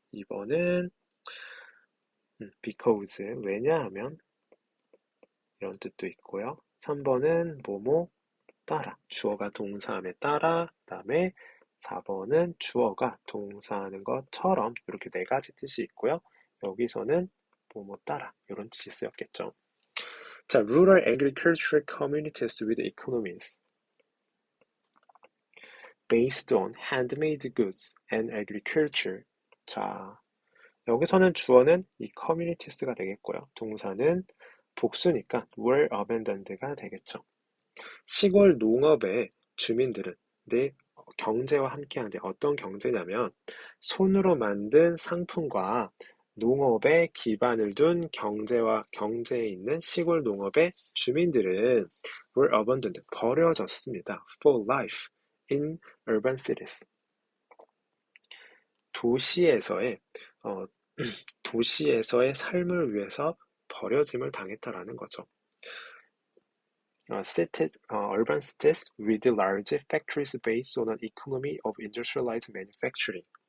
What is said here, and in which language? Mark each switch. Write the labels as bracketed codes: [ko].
[ko] 2번은 because, 왜냐하면 이런 뜻도 있고요. 3번은 뭐뭐 따라. 주어가 동사함에 따라. 그다음에 4번은 주어가 동사하는 것처럼 이렇게 네 가지 뜻이 있고요. 여기서는 뭐뭐 따라 이런 뜻이 쓰였겠죠. [en] 자, rural agricultural communities with economies based on handmade goods and agriculture. [ko] 자, 여기서는 주어는 이 communities가 되겠고요. 동사는 복수니까 [en] were abandoned [ko] 가 되겠죠. 시골 농업의 주민들은 내 경제와 함께하는데 어떤 경제냐면 손으로 만든 상품과 농업에 기반을 둔 경제에 있는 시골 농업의 주민들은 [en] were abandoned, [ko] 버려졌습니다. [en] for life in urban cities. [ko] 도시에서의 어, 도시에서의 삶을 위해서 버려짐을 당했다라는 거죠. [en] Urban cities with large factories based on an economy of industrialized manufacturing.